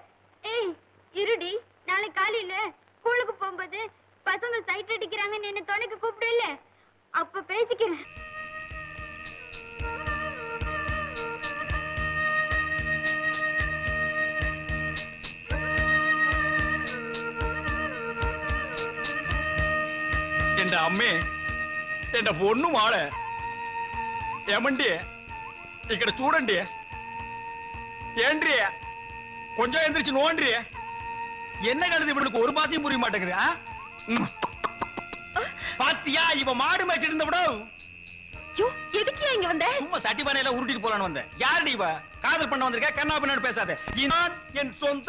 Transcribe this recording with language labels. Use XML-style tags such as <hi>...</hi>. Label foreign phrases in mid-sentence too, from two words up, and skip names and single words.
<ta>ஏய் இருடி, நாளை காலையில ஸ்கூலுக்கு போகும்போது பசங்க சைட் அடிக்கிறாங்கன்னு என்ன துணைக்கு கூப்பிடல, அப்ப பேசிக்கிறேன். என்</ta> <te>అమ్మే ఎన్న పొన్ను మాడ ఏమండి ఇక్కడ చూడండి ఏండ్రి కొంచెం</te> <ta>எந்திரிச்சு நோண்டி என்ன கழுது இவனுக்கு ஒரு பாசையும் புரிய மாட்டேங்குது. பாத்தியா இவ மாடு மேய்ச்சிட்டு இருந்த விட எதுக்கு இங்க வந்த? சும்மா சட்டி பானையில உருட்டிட்டு போலான்னு வந்தேன். யாருடி இவ? காதல் பண்ண வந்திருக்க, கண்ணா பின்னாடி பேசாத. நான் என் சொந்த</ta>